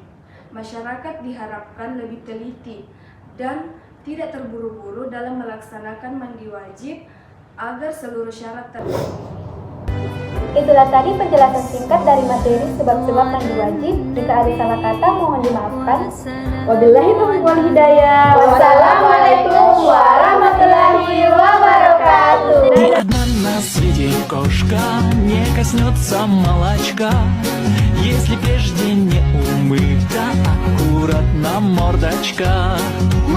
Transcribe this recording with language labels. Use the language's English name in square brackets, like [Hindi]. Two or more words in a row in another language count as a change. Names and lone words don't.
[Indonesian] Masyarakat diharapkan lebih teliti dan tidak terburu-buru dalam melaksanakan mandi wajib agar seluruh syarat terpenuhi. Itulah tadi penjelasan singkat dari materi sebab-sebab mandi wajib. Jika ada salah kata mohon dimaafkan. [Arabic] وبالله التوفيق والهداية. والسلام عليكم ورحمة الله وبركاته. [Russian] И одна на свете кошка не коснется молочка, если прежде не умыта аккуратно мордочка.